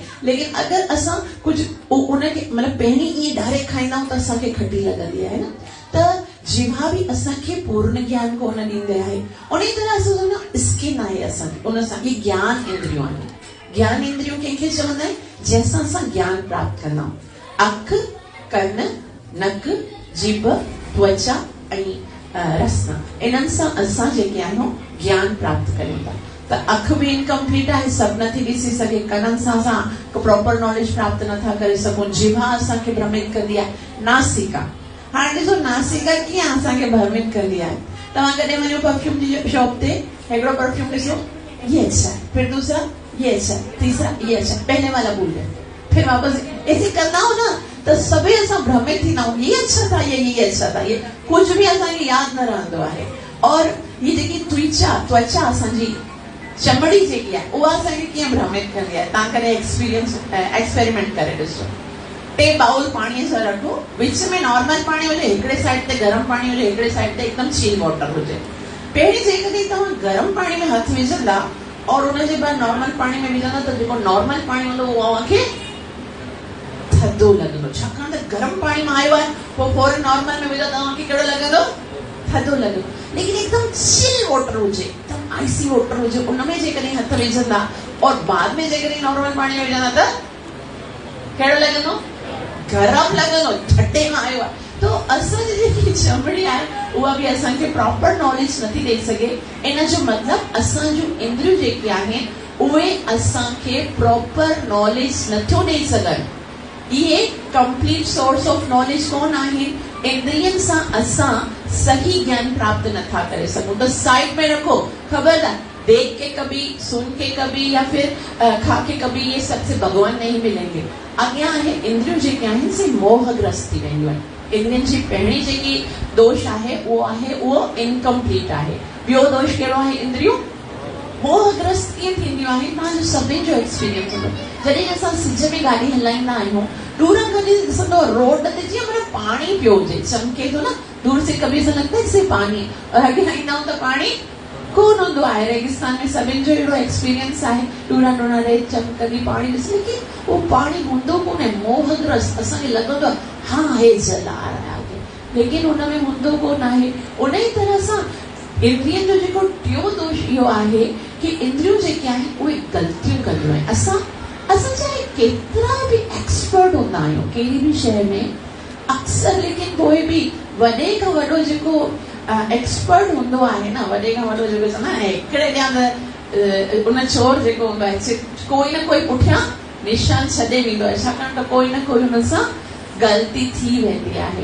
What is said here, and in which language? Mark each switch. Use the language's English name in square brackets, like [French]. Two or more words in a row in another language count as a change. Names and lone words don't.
[Sindhi] लेकिन अगरि असां कुझु उनखे मतिलबु पहिरीं ईअं डायरेक्ट खाईंदा आहियूं त असांखे खटी लॻंदी आहे न। त जिह्वा बि असांखे पूर्ण ज्ञान कोन ॾींदी आहे। उन ई तरह असां स्किन आहे असांजी, उन सां इहे ज्ञान इंद्रियूं आहिनि। ज्ञान इंद्रियूं कंहिंखे चवंदा आहिनि? जंहिंसां असां ज्ञान प्राप्त कंदा आहियूं। अखि, कन, नक, जीभ, त्वचा ऐं रसना, इन्हनि सां असां जेके आहियूं ज्ञान प्राप्त कयूं था। त अखि बि इनकम्प्लीट आहे, सभु नथी ॾिसी सघे, कननि सां असां [English] प्रॉपर नॉलेज [Sindhi] प्राप्त नथा करे सघूं, जिह्वा असांखे भ्रमित कंदी आहे, नासिका, हाणे ॾिसो नासिका कीअं असांखे भ्रमित कंदी आहे। तव्हां कॾहिं वञो परफ्यूम जी शॉप ते, हिकिड़ो परफ्यूम ॾिसो, [Hindi] ये अच्छा, फिर दूसरा ये अच्छा, तीसरा ये अच्छा, पहले वाला भूल गए, फिर वापस ऐसे [Sindhi] कंदा हो [Hindi] ना, [Sindhi] त सभई असां भ्रमित थींदा आहियूं, [Hindi] ये अच्छा था, ये अच्छा था, ये कुछ भी [Sindhi] असांखे यादि न रहंदो आहे। [Hindi] और ये [Sindhi] जेकी त्वचा असांजी चमड़ी जेकी आहे उहा असांखे कीअं भ्रमित कंदी आहे। तव्हां कॾहिं एक्सपेरिमेंट करे ॾिसो, टे बाउल पाणीअ सां रखो, विच में नॉर्मल पाणी हुजे, हिकिड़े साइड ते गरम पाणी हुजे, हिकिड़े साइड ते एकदम [English] चिल वाटर [Sindhi] हुजे। पहिरीं जेकॾहिं तव्हां गरम पाणी में हथ विझंदा और उनजे बाद नॉर्मल पाणी में विझंदा त जेको नॉर्मल पाणी हूंदो उहो अव्हांखे थधो लॻंदो, छाकाणि त गरम पाणी में आयो आहे, पोइ फौरन नॉर्मल में विझो त तव्हांखे कहिड़ो लॻंदो? थधो लॻंदो। लेकिन एकदम [English] चिल वाटर [Sindhi] हुजे, एकदम [English] आइसी वाटर [Sindhi] हुजे, उनमें जेकॾहिं हथ विझंदा और बाद में जेकॾहिं नॉर्मल पाणी में विझंदा त कहिड़ो लॻंदो? गरम लॻंदो, ठटे में आयो आहे। तो असांजी जेकी चमड़ी आहे उहा बि असांखे [English] प्रॉपर नॉलेज [Sindhi] नथी ॾेई सघे। इन जो मतिलबु असांजूं इंद्रियूं जेके आहिनि उहे असांखे [English] प्रॉपर नॉलेज [Sindhi] नथियूं ॾेई सघनि। इहे [English] कंप्लीट सोर्स ऑफ नॉलेज [Sindhi] कोन आहिनि। इंद्रियनि सां असां सही ज्ञान प्राप्त नथा करे सघूं। [Hindi] त साइड में रखो, ख़बरदार देख के कभी, सुन के कभी या फिर खा के कभी ये सबसे भगवान नहीं मिलेंगे। [Sindhi] अॻियां आहे इंद्रियूं जेके आहिनि से मोहग्रस्त थी वेंदियूं आहिनि। इंद्रियनि जी पहिरीं जेकी दोष आहे उहो इनकम्प्लीट आहे। ॿियो दोष कहिड़ो आहे? इंद्रियूं मोहग्रस्त कीअं थींदियूं आहिनि? तव्हांजो सभिनी जो एक्सपीरियंस हूंदो। जॾहिं असां सिज में गाॾी हलाईंदा आहियूं, दूर खां ॾिसंदो रोड ते जीअं मतलब पाणी पियो हुजे, चमके थो न, [Hindi] दूर से कभी ऐसा लगता है जैसे पानी, [Sindhi] और अॻियां ईंदा आहियूं त पाणी कोन हूंदो आहे। रेगिस्तान में सभिनि जो अहिड़ो एक्सपीरियंस आहे, टूरा टूरा रेत चमकंदी पाणी ॾिस, लेकिन उहो पाणी हूंदो कोन्हे, मोहग्रस्त। असांखे लॻंदो आहे हा हे [Hindi] जल आ रहा है, [Sindhi] लेकिन उनमें हूंदो कोन आहे। उन ई तरह सां इंद्रियनि जो जेको टियों दोष इहो आहे कि इंद्रियूं जेके आहिनि उहे ग़लतियूं कंदियूं आहिनि। असां चाहे केतिरा बि एक्सपर्ट हूंदा आहियूं कहिड़ी बि शइ में, अक्सर लेकिन पोइ बि वॾे खां वॾो जेको एक्सपर्ट हूंदो आहे न, वॾे खां वॾो जेको चवंदा आहिनि हिकिड़े ॾियां त उन चोर जेको हूंदो आहे कोई न कोई पुठियां निशान छॾे वेंदो आहे, छाकाणि त कोई न कोई हुन सां ग़लती थी वेंदी आहे।